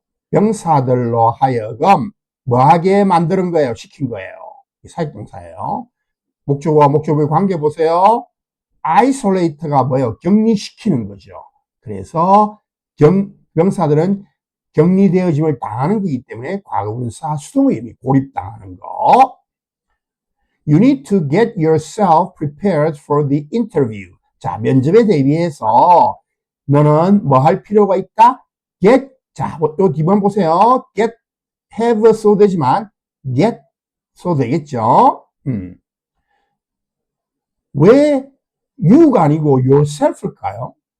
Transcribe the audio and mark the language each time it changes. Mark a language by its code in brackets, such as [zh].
[ko] 병사들로 하여금 뭐하게 만드는 거예요? 시킨 거예요. 사역동사예요. 목적어와 목적어의 관계 보세요. isolate가 뭐예요? 격리시키는 거죠. 그래서 명사들은 격리되어짐을 당하는 거기 때문에 과거분사 수동의 의미, 고립당하는 거. [en] You need to get yourself prepared for the interview. [ko] 자, 면접에 대비해서 너는 뭐 할 필요가 있다? Get, 자, 요 뒤번 보세요. Get, have 써도 되지만 get 써도 되겠죠? 왜 you가 아니고 yourself일까요?